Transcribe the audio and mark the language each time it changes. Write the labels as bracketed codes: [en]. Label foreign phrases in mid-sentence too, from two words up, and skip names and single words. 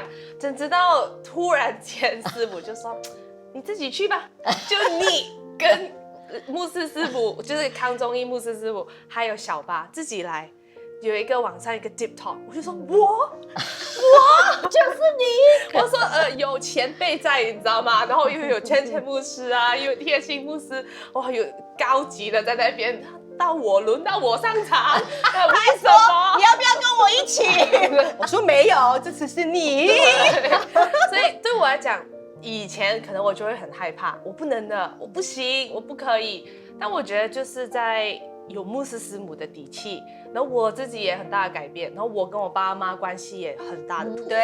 [zh] 真直到突然間師母就說你自己去吧，就你跟牧師師母，就是康宗義牧師師母，還有小巴自己來，有一個晚上一個 [en] deep talk， [zh] 我就說我就是你，我說有前輩在，你知道嗎？然後又有圈牧師又有貼心牧師，哇，有高級的在那邊，輪到我上場，為什麼？你要不要跟我一起？我說沒有，這次是你。所以對我來講，以前可能我就会很害怕，我不能的，我不行，我不可以。但我觉得就是在有牧师师母的底气，然后我自己也很大的改变，然后我跟我爸妈关系也很大的突破。